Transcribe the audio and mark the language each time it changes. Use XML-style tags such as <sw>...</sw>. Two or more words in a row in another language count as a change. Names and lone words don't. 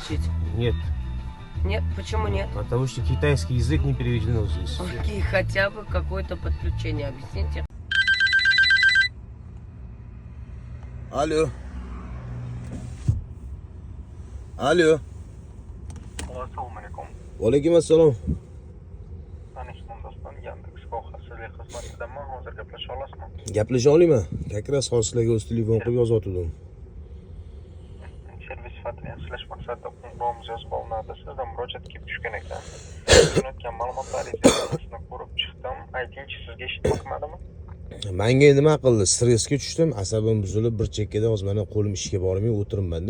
<ru>включить. Нет, Нет, почему нет? потому что китайский язык не переведено здесь. Окей, хотя бы какое-то подключение, объясните. Алло. Алло.</ru> <uz>Assalomu alaykum. Alaykum assalom. Tanishdim do'stlar, Yandex xavfsizlik xizmatidanman. Hozir gaplasha olasizmi? Gaplasha olaman.</uz> <ru>Как раз</ru> <uz>hozir sizlarga o'z telefon qilib yozayotgandim. Servis sifatini yaxshilash maqsadida qo'ng'iroqimiz yozib olinadi. Sizdan murojaat kelib tushgan ekan. O'tgan ma'lumotlaringizni ko'rib chiqdim. Aytingchi, sizga eshitmoqmadimi? Menga nima qildi? Stressga tushdim, asabim buzilib, bir chekkada hozir mana qo'lim ishga bormay o'tiribman-da.</uz>